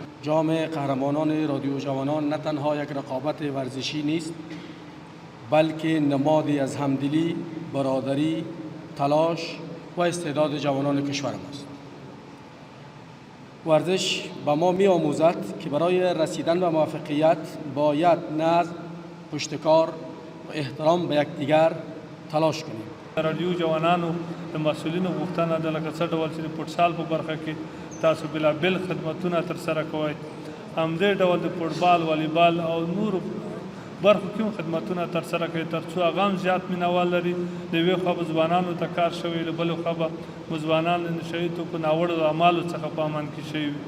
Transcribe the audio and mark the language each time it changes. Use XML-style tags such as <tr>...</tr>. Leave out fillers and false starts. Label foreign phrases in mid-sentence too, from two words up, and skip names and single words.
<fa>جام قهرمانان رادیو جوانان نه تنها یک رقابت ورزشی نیست، بلکه نمادی از همدلی، برادری، تلاش و استعداد جوانان کشور ماست. ورزش به ما می آموزد که برای رسیدن به موفقیت باید نظم، پشتکار و احترام به یکدیگر تلاش کنیم.</fa> <ps>رادیو جوانانو د مسؤلینو غوښتنه ده لکه څه ډول چې د فوټسال په برخه کې تاسو بېلابېل خدمتونه ترسره کوئ، همدې ډول د فوټبال، والیبال او نورو برخو کې هم خدمتونه ترسره کوي تر څو هغه هم زیات مینوال لري. د یوې خوا به ځوانانو ته کار شوی، له بلې خوا به ځوانان له نشهیي توکو ناوړو اعمالو څخه په امان کې شوي وي.</ps>